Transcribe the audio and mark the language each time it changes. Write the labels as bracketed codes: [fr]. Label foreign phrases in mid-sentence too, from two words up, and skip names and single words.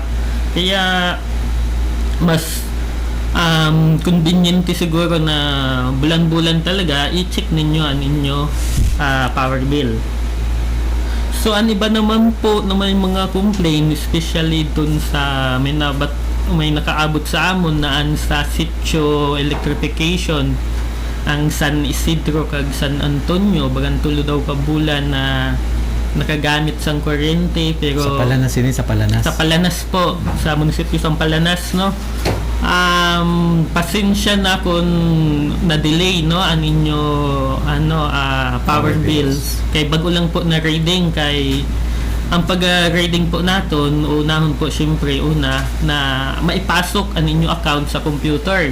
[hil] Kaya mas convenient siguro na bulan-bulan talaga i-check ninyo ang inyo [en] power bill. [hil] So ang iba naman po na may mga complaint, especially dun sa may nakaabot sa amon na ang sa sitio electrification ang San Isidro kag San Antonio, bagan tulo daw ka bulan na nakagamit sang kuryente. Pero sa Palanas sa Palanas. Sa Palanas po, sa munisipyo sa Palanas, pasensya na kung na-delay ang inyo [en] power bills. [hil] Kay bago lang po na reading, kay ang pag-reading po naton unahon po syempre na maipasok ang inyo account sa computer.